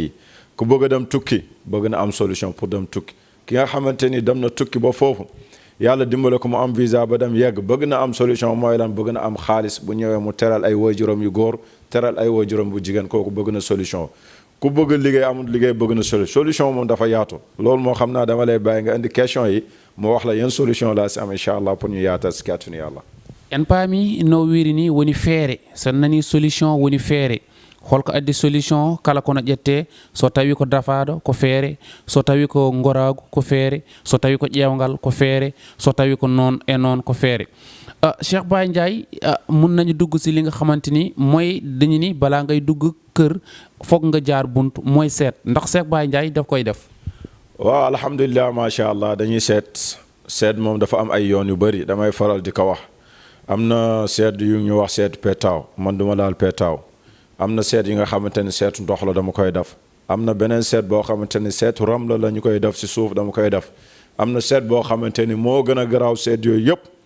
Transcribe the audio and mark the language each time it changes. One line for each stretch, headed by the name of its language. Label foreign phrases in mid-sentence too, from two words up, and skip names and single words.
Wolof: yi ku bëgg a dem tukki bëgg na am solution pour dem tukki ki nga xamante ni dem na tukki ba foofu yàlla dimbale ko mu am visa ba dem yegg bëgg na am solution mooy lan bëgg na am xaalis bu ñëwee mu teral ay waajuram yu góor teral ay waajuram bu jigéen kooku bëgg na solution ku bëgg liggéey amul liggéey bëgg na solution moom dafa yaatu loolu moo xam naa dama lay bàyyi nga indi question yi mu wax la yan solution laa si am
Arabic: إن شاء الله
Wolof: pour ñu yaatal si kàttanu yàlla
Fula: en paami no wirini woni feere so nani solution woni feere holko addi solution kala kono ƴette so tawi ko dafaɗo ko feere so tawi ko goragu ko feere so tawi ko ƴewgal ko feere so tawi ko noon e noon ko feere Cheikh Baye Ndiaye
Wolof: mun nañu dugg si li nga xamante ni mooy dañu ni balaa ngay dugg kër foog nga jaar bunt mooy seet ndax Cheikh Baye Ndiaye daf koy def waaw
Arabic: الحمد لله ما شاء الله
Wolof: dañuy seet moom dafa am ay yoon yu bëri damay faral di ko wax am na seet yu ñu wax seetu petaaw man duma laal petaaw am na seet yi nga xamante ni seetu ndox la dama koy def am na beneen seet boo xamante ni seetu ram la ñu koy def si suuf dama koy def am na seet boo xamante ni moo gën a garaaw seet yooyu yëpp